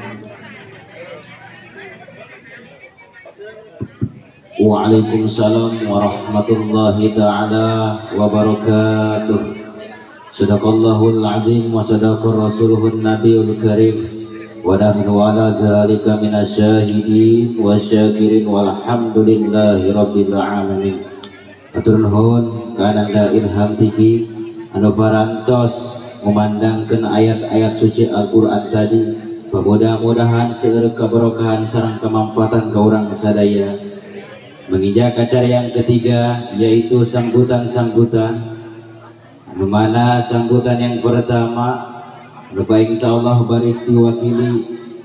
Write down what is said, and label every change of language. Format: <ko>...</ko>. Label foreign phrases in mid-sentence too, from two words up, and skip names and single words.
<ar>وعليكم السلام ورحمة الله تعالى وبركاته. صدق الله العظيم وصدق رسوله النبي الكريم. ونحن على ذلك من الشاهدين والشاكرين والحمد لله رب العالمين.</ar> <su>Atur nuhun ka Ananda Ilham TV anu parantos memandangkan ayat-ayat suci Al-Quran tadi. Mudah-mudahan seueur keberkahan sareng kemanfaatan ke urang sadaya.</su> <id>Menginjak acara yang ketiga, yaitu sambutan-sambutan,</id> <su>anu mana</su> <id>sambutan yang pertama anu</id> <ar>إن شاء الله</ar> <id>baris diwakili</id>